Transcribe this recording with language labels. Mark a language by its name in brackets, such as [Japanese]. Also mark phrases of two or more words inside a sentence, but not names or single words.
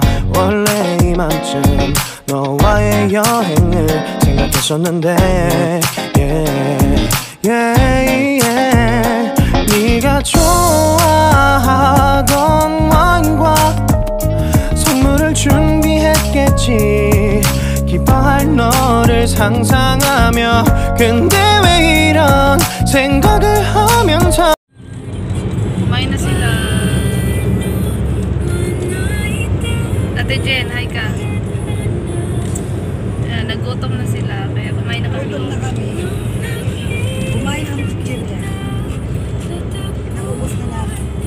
[Korean] 원래 이맘쯤 너와의 여행을 생각했었는데 네가 좋아하던 와인과 선물을 준비했겠지. 기뻐할 너를 상상하며. 근데 왜 이런 생각을 하면서 [Filipino] Kumain na sila. Ate Jen, hi ka. Nagutom na sila, kaya kumain na kami. Gutom na kami. Kumain ang chicken niya. Naubos na namin.